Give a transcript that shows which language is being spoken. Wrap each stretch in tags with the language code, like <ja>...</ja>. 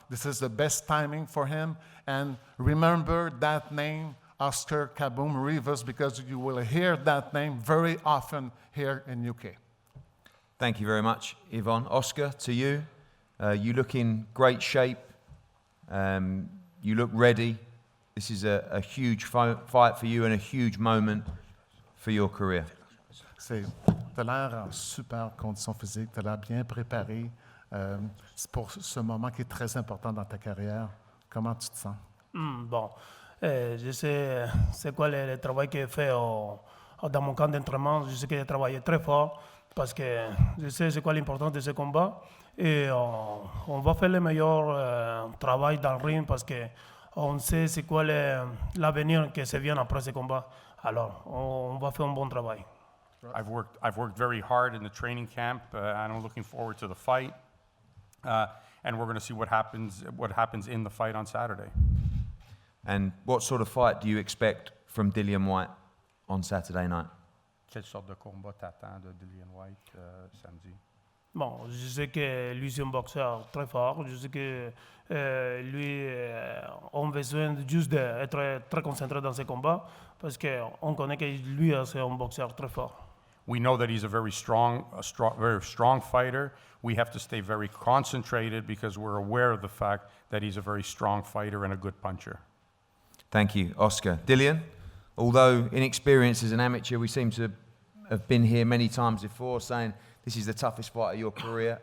<en>This is the best timing for him. And remember that name, Oscar Kaboom Rivas, because you will hear that name very often here in UK. Thank you very much, Yvonne. Oscar, to you. You look in great shape. You look ready. This is a huge fight for you and a huge moment for your career.</en> <fr>Tu as l'air en super condition physique, tu as l'air bien préparé. C'est pour ce moment qui est très important dans ta carrière. Comment tu te sens? Bon, je sais c'est quoi le travail que j'ai fait dans mon camp d'entraînement. Je sais que j'ai travaillé très fort parce que je sais c'est quoi l'importance de ce combat. Et on va faire le meilleur travail dans le ring parce qu'on sait c'est quoi l'avenir qui se vient après ce combat. Alors, on va faire un bon travail.</fr> <en>I've worked very hard in the training camp, and I'm looking forward to the fight. And we're going to see what happens in the fight on Saturday. And what sort of fight do you expect from Dillian White on Saturday night?</en> <fr>Quelle sorte de combat t'attends de Dillian White samedi? Bon, je sais que lui, c'est un boxeur très fort. Je sais que lui, on a besoin juste d'être très concentré dans ses combats parce qu'on connaît que lui, c'est un boxeur très fort.</fr> <en>We know that he's a very strong fighter. We have to stay very concentrated because we're aware of the fact that he's a very strong fighter and a good puncher. Thank you, Oscar. Dillian, although inexperienced as an amateur, we seem to have been here many times before saying this is the toughest fight of your career.</en>